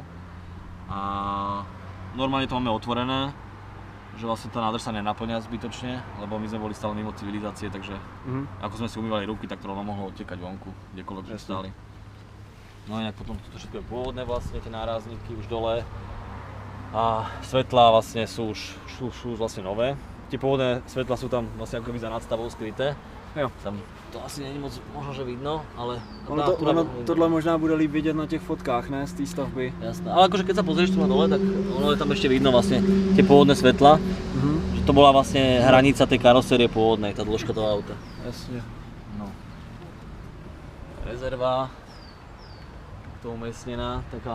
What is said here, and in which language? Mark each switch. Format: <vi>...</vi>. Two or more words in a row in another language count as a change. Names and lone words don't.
<sk>A normálne to máme otvorené, že vlastne tá nádrž sa nenaplňa zbytočne, lebo my sme boli stále mimo civilizácie, takže ako sme si umývali ruky, tak to rovno mohlo odtekať vonku, kdekoľvek sme stáli. No inak potom toto všetko je pôvodné vlastne, tie nárazníky už dole. A svetlá vlastne sú už vlastne nové. Tie pôvodné svetlá sú tam vlastne ako keby za nadstavou skryté.</sk> <cs>Jo.</cs> <sk>Tam to asi není moc možno, že vidno, ale...</sk> <cs>Tohle možná bude líp vidět na těch fotkách, ne, z té stavby.</cs> <sk>Jasné, ale akože keď sa pozrieš tu na dole, tak ono je tam ešte vidno vlastne tie pôvodné svetla. Že to bola vlastne hranica tej karosérie pôvodnej, tá dĺžka toho auta. Jasne. No. Rezerva. To umiestnená, taká</sk>